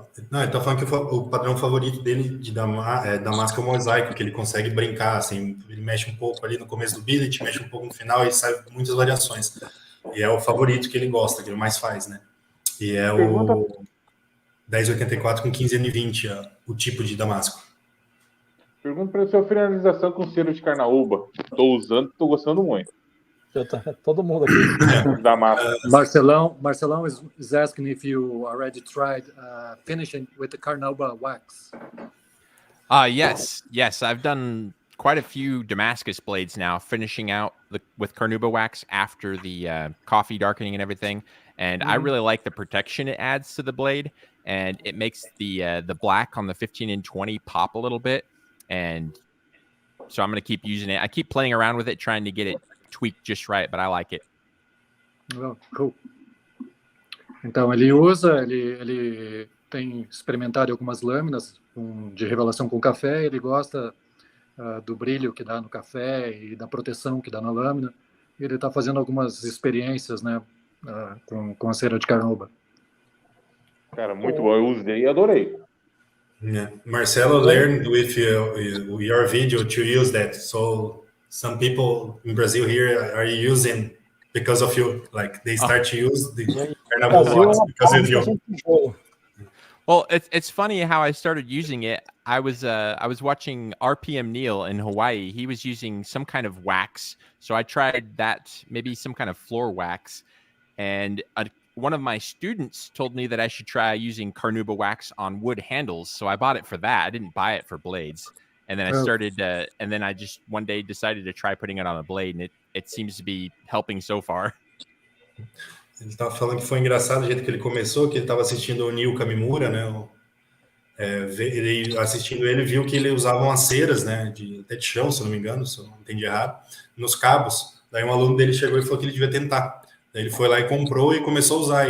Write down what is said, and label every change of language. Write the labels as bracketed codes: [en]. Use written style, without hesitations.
[pt] Não, ele tá falando que o padrão favorito dele de Damasco é o mosaico, que ele consegue brincar, assim, ele mexe um pouco ali no começo do billet, mexe um pouco no final e sai muitas variações. E é o favorito que ele gosta, que ele mais faz, né? E é o 1084 com 15 N20, o tipo de Damasco. Pergunta para sua finalização com cera de carnaúba. Estou usando, estou gostando muito. Todo mundo aqui. [en] Marcelão is asking if you already tried finishing with the carnauba wax. Yes, I've done quite a few Damascus blades now, finishing out with carnauba wax after the coffee darkening and everything. And I really like the protection it adds to the blade, and it makes the black on the 15 and 20 pop a little bit. And so I'm going to keep using it. I keep playing around with it, trying to get it tweaked just right, but I like it. Oh, cool. [pt] Então ele tem experimentado algumas lâminas de revelação com café. Ele gosta do brilho que dá no café e da proteção que dá na lâmina. Ele está fazendo algumas experiências, né, com a cera de carnauba. Cara, muito bom. Eu usei e adorei. [en] Yeah. Marcelo learned with your video to use that. So some people in Brazil here are using because of you. Like they start to use the carnival wax because of you. Well, it's funny how I started using it. I was watching RPM Neil in Hawaii. He was using some kind of wax, so I tried that, maybe some kind of floor wax, and one of my students told me that I should try using carnauba wax on wood handles. So I bought it for that. I didn't buy it for blades. And then I started, and then I just one day decided to try putting it on a blade, and it seems to be helping so far. [pt] Ele estava falando que foi engraçado o jeito que ele começou, que ele estava assistindo o Neil Kamimura, né? Ele assistindo ele viu que ele usava umas ceras, né? Até de chão, se eu não me engano, se eu não entendi errado, nos cabos. Daí um aluno dele chegou e falou que ele devia tentar. Daí ele foi lá e comprou e começou a usar.